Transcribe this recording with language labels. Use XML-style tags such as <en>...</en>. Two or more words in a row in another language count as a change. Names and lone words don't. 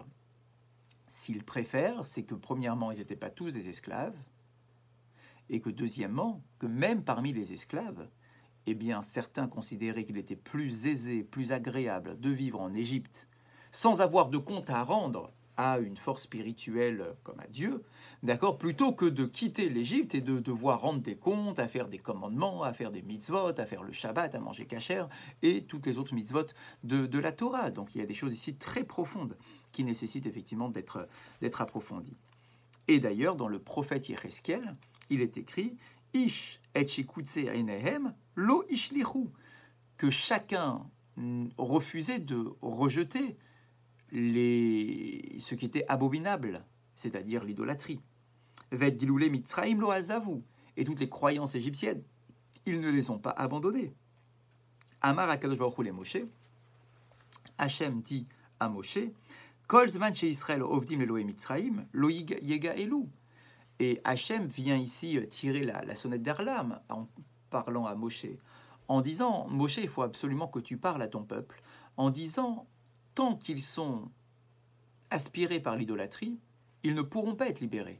<fr>S'ils préfèrent, c'est que premièrement, ils n'étaient pas tous des esclaves, et que deuxièmement, que même parmi les esclaves, eh bien, certains considéraient qu'il était plus aisé, plus agréable de vivre en Égypte, sans avoir de compte à rendre à une force spirituelle comme à Dieu, d'accord, plutôt que de quitter l'Égypte et de devoir rendre des comptes, à faire des commandements, à faire des mitzvot, à faire le Shabbat, à manger kasher, et toutes les autres mitzvot de la Torah. Donc il y a des choses ici très profondes qui nécessitent effectivement d'être approfondies. Et d'ailleurs, dans le prophète Yecheskel, il est écrit «</fr> <he>איש את שקוצי עיניהם לא השליכו</he> <fr>» que chacun refusait de rejeter ce qui était abominable, c'est-à-dire l'idolâtrie.</fr> <he>ואת גלולי מצרים לא עזבו,</he> <fr>et toutes les croyances égyptiennes, ils ne les ont pas abandonnées.</fr> <he>אמר הקדוש ברוך הוא למשה,</he> <fr>Hachem dit à Moshe,</fr> <he>כל זמן ש ישראל עובדים אלהי מצרים לא יגאלו.</he> <fr>Et Hachem vient ici tirer la sonnette d'alarme en parlant à Moshe, en disant, Moshe, il faut absolument que tu parles à ton peuple, en disant, tant qu'ils sont aspirés par l'idolâtrie, ils ne pourront pas être libérés.</fr>